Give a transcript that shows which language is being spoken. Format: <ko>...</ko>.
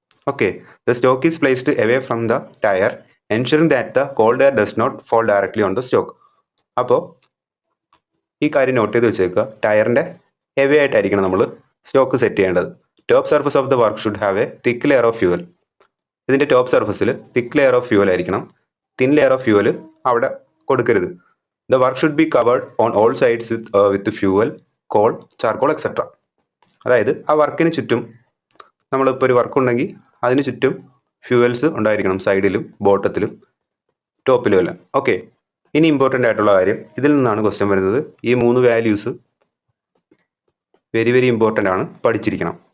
<en>Okay, the stock is placed away from the tyre ensuring that the cold air does not fall directly on the stock.</en> <ml>അപ്പോൾ ഈ കാര്യം not ചെയ്ത് വെച്ചേക്കുക, ടയറിൻ്റെ away ആയിട്ടായിരിക്കണം നമ്മൾ stock set ചെയ്യേണ്ടത്.</ml> <en>Top surface of the work should have a thick layer of fuel.</en> <ml>ഇതിൻ്റെ top സർഫസിൽ തിക്ക് ലെയർ ഓഫ് ഫ്യൂവൽ ആയിരിക്കണം. തിൻ ലെയർ ഓഫ് ഫ്യൂവൽ അവിടെ കൊടുക്കരുത്.</ml> <en>The work should be covered on all sides with fuel, coal, charcoal, etc.</en> <ml>അതായത് ആ വർക്കിന് ചുറ്റും നമ്മളിപ്പോൾ ഒരു വർക്ക് ഉണ്ടെങ്കിൽ അതിന് ചുറ്റും ഫ്യൂവൽസ് ഉണ്ടായിരിക്കണം, സൈഡിലും ബോട്ടത്തിലും ടോപ്പിലും എല്ലാം. ഓക്കെ, ഇനി ഇമ്പോർട്ടൻ്റ് ആയിട്ടുള്ള കാര്യം, ഇതിൽ നിന്നാണ് ക്വസ്റ്റ്യൻ വരുന്നത്. ഈ 3 വാല്യൂസ് വെരി ഇമ്പോർട്ടൻ്റ് ആണ്, പഠിച്ചിരിക്കണം.</ml>